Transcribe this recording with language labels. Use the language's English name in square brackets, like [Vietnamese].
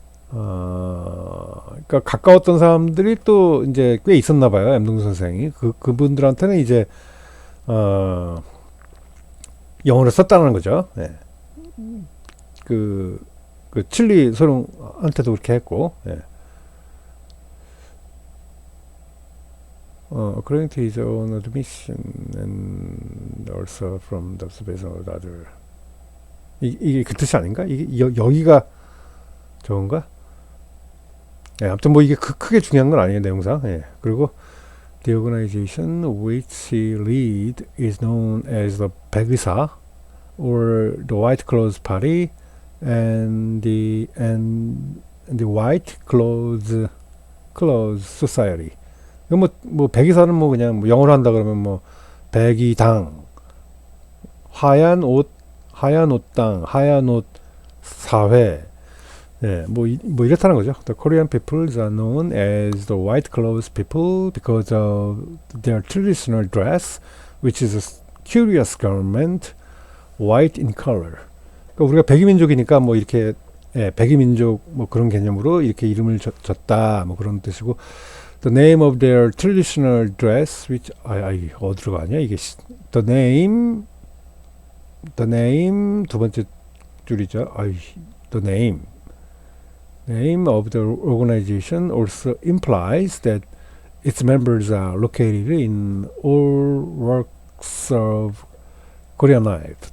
[Korean] 그러니까 가까웠던 사람들이 또 이제 꽤 있었나 봐요. 염동진 선생이 그분들한테는 이제 영어를 썼다는 거죠. 그 칠리 소령한테도 그렇게 했고. [English] according to his own admission and also from the observation of others. [Korean] 이게 그 뜻이 아닌가? 이게 여기가 저건가? 예, 아무튼 뭐 이게 크게 중요한 건 아니에요, 내용상. 예. [English] 그리고 the organization which he lead is known as the 백의사 or the White Clothes Party and the White Clothes Society. [Korean] 뭐 백의사는 뭐 그냥 뭐 영어로 한다 그러면 뭐 백의당, 하얀 옷당, 하얀 옷 사회. 예, 뭐 이렇다는 거죠. [English] The Korean peoples are known as the white clothes people because of their traditional dress, which is a curious garment, white in color. [Korean] 그러니까 우리가 백이민족이니까 뭐 이렇게 예, 백이민족 뭐 그런 개념으로 이렇게 이름을 줬다 뭐 그런 뜻이고 [English] the name of their traditional dress, which [Korean] 어디로 가냐 이게 [English] the name [Korean] 두 번째 줄이죠. [English] the name of the organization also implies that its members are located in all walks of Korean life.